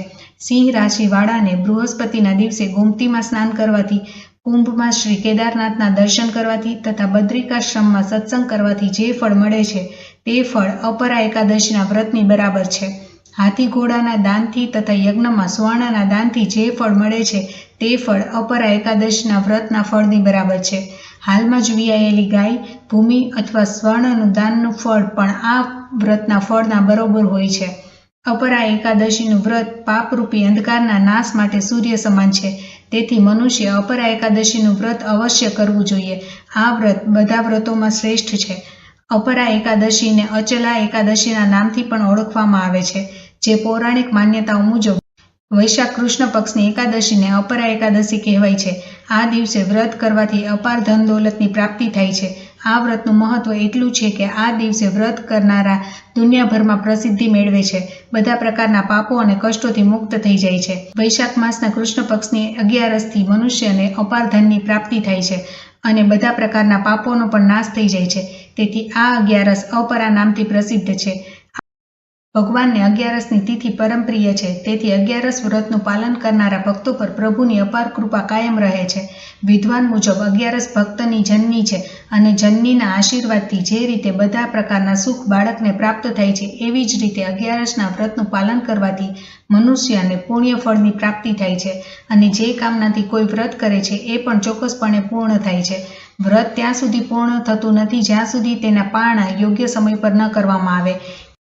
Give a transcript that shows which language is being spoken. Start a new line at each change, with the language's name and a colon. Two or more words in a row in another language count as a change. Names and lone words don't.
Gujarati: સિંહ રાશિવાળાને બૃહસ્પતિના દિવસે ગોમતીમાં સ્નાન કરવાથી, કુંભમાં શ્રી કેદારનાથના દર્શન કરવાથી તથા બદ્રિકાશ્રમમાં સત્સંગ કરવાથી જે ફળ મળે છે તે ફળ અપરા એકાદશીના વ્રતની બરાબર છે। હાથી ઘોડાના દાનથી તથા યજ્ઞમાં સ્વર્ણના દાનથી જે ફળ મળે છે તે ફળ અપરા એકાદશીના વ્રતના ફળની બરાબર છે। હાલમાં જ વિયાયેલી ગાય, ભૂમિ અથવા સ્વર્ણનું દાનનું ફળ પણ આ વ્રતના ફળના બરોબર હોય છે। અપરા એકાદશીનું વ્રત પાપરૂપી અંધકારના નાશ માટે સૂર્ય સમાન છે, તેથી મનુષ્ય અપરા એકાદશીનું વ્રત અવશ્ય કરવું જોઈએ। આ વ્રત બધા વ્રતોમાં શ્રેષ્ઠ છે। અપરા એકાદશીને અચલા એકાદશીના નામથી પણ ઓળખવામાં આવે છે, જે પૌરાણિક માન્યતાઓ મુજબ વૈશાખ કૃષ્ણ પક્ષની એકાદશી ને અપરા એકાદશી કહેવાય છે। આ દિવસે વ્રત કરવાથી અપાર ધન દૌલતની પ્રાપ્તિ થાય છે। આ વ્રતનું મહત્વ એટલું છે કે આ દિવસે વ્રત કરનારા દુનિયાભરમાં પ્રસિદ્ધિ મેળવે છે, બધા પ્રકારના પાપો અને કષ્ટોથી મુક્ત થઈ જાય છે। વૈશાખ માસના કૃષ્ણ પક્ષની 11થી મનુષ્યને અપાર ધનની પ્રાપ્તિ થાય છે અને બધા પ્રકારના પાપોનો પણ નાશ થઈ જાય છે। તેથી આ 11 અપરા નામથી પ્રસિદ્ધ છે। ભગવાન ને 11ની તિથિ પરમ પ્રિય હૈ, તેથી 11 વ્રતનુ પાલન કરનારા ભક્તોં પર પ્રભુની અપાર કૃપા કાયમ રહે છે। વિદ્વાન મુજબ 11 ભક્તની જન્ની હૈ અને જન્નીના આશીર્વાદથી જે રીતે બધા પ્રકારના સુખ બાળકને પ્રાપ્ત થાય છે એવી જ રીતે 11ના વ્રતનુ પાલન કરવાથી મનુષ્યને પુણ્ય ફળની પ્રાપ્તિ થાય છે અને જે કામનાથી કોઈ વ્રત કરે છે એ પણ ચોક્કસપણે પૂર્ણ થાય છે। વ્રત ત્યાં સુધી પૂર્ણ થતું નથી જ્યાં સુધી તેના પાળના યોગ્ય સમય પર ન કરવામાં આવે।